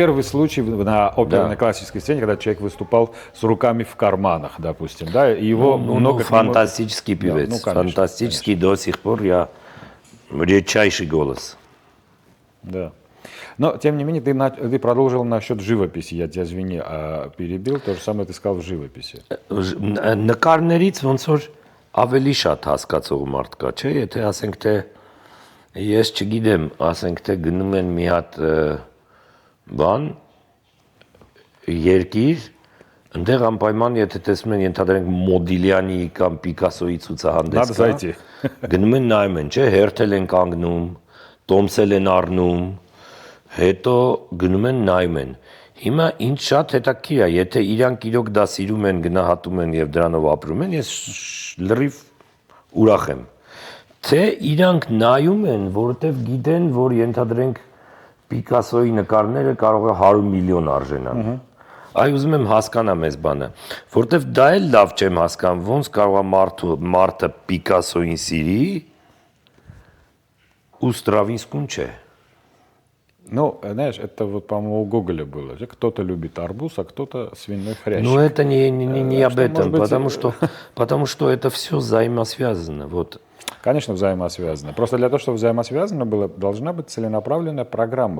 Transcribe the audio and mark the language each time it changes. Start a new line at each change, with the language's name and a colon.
Russian: Первый случай на оперной классической сцене, когда человек выступал с руками в карманах, допустим, да, и его много. Фантастический певец. Фантастический до сих пор. Редчайший голос. Да. Но, тем не менее, ты продолжил насчет живописи. Я тебя, извини, перебил. То же самое ты сказал в живописи.
Armenian: Նկարներից ոնց որ ավելի շատ հասկացող մարդ կա, չէ՞, եթե ասենք թե ես չգիտեմ, ասենք թե գնում են մի հատ բան երկիր, այնտեղ անպայման եթե տեսնում են ենթադրենք Մոդիլյանի կամ Պիկասոյի ցուցահանդես կա, գնում են նայում են, չէ՞, հերթել են կանգնում, տոմսել են առնում, հետո գնում են նայում են։ Հիմա ինչ շատ հետաքրքիր է, եթե իրանք իրոք դա սիրում են, գնահատում են եւ դրանով ապրում են, ես լրիվ ուրախ եմ։ Թե իրանք նայում են, որովհետեւ գիտեն, որ ենթադրենք Պիկասոյի նկարները կարող է 100 միլիոն արժենան։ Այ ուզում եմ հասկանամ այս բանը, որովհետեւ դա էլ լավ չեմ հասկանում, ոնց կարող է մարդը Պիկասոյին սիրի ու Ստրավինսկուն չէ։
Russian: Ну, знаешь, это вот, по-моему, у Гоголя было. Кто-то любит арбуз, а кто-то свиной хрящик. Ну, это не об этом, потому что это все взаимосвязано. Вот. Конечно, взаимосвязано. Просто для того, чтобы взаимосвязано было, должна быть целенаправленная программа.